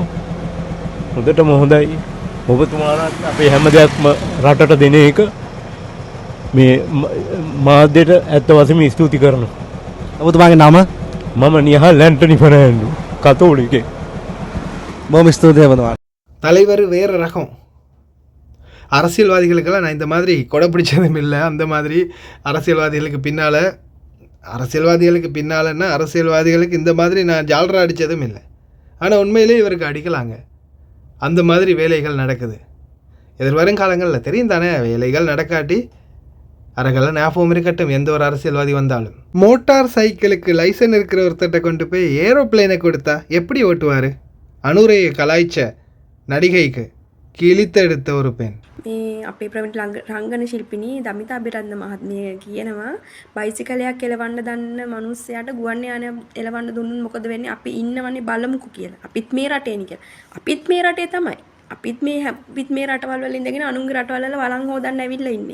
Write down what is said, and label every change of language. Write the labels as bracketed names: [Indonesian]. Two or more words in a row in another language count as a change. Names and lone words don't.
[Sinhala] හොඳටම හොඳයි. ඔබතුමාලාත් අපේ හැම දෙයක්ම රටට දෙන එක මේ මාධ්‍යට ඇත්ත වශයෙන්ම ස්තුති කරනවා. ඔබතුමාගේ නම? මම නිහල් ඇන්ටනි ෆර්නෑන්ඩෝ කතෝලිකේ. බොහොම ස්තුතියි ඔබතුමාට. [Tamil] தலைவர் வேறு ரகம். அரசியல்வாதிகளுக்கெல்லாம் நான் இந்த மாதிரி கொடை பிடிச்சதும் இல்லை. அந்த மாதிரி அரசியல்வாதிகளுக்கு பின்னாலன்னா அரசியல்வாதிகளுக்கு இந்த மாதிரி நான் ஜால்ரா அடித்ததும் இல்லை. ஆனால் உண்மையிலே இவருக்கு அடிக்கலாங்க. அந்த மாதிரி வேலைகள் நடக்குது. எதிர்வரும் காலங்களில் தெரியும் தானே, வேலைகள் நடக்காட்டி அரகெல்லாம் ஞாபகம் இருக்கட்டும் எந்த ஒரு அரசியல்வாதி வந்தாலும். மோட்டார் சைக்கிளுக்கு லைசன் இருக்கிற ஒருத்தட்ட கொண்டு போய் ஏரோப்ளேனை கொடுத்தா எப்படி ஓட்டுவார்? அனுரையை கலாய்ச்ச நடிகைக்கு கிழித்தெடுத்த ஒரு பெண். [Sinhala] අපේ ප්‍රවින්ට රංගන ශිල්පිනී දමිතා අබිරත්න මහත්මිය කියනවා බයිසිකලයක් එලවන්න දන්න මිනිස්සයාට ගුවන් යානය එලවන්න දුන්නොත් මොකද වෙන්නේ? අපි ඉන්නවනේ බලමුකෝ කියලා. අපිත් මේ රටේනේ කියලා. අපිත් මේ රටේ තමයි. අපිත් මේ රටවල් වල ඉඳගෙන අනුන්ගේ රටවල් වල වළං හොදන්න ඇවිල්ලා ඉන්නේ.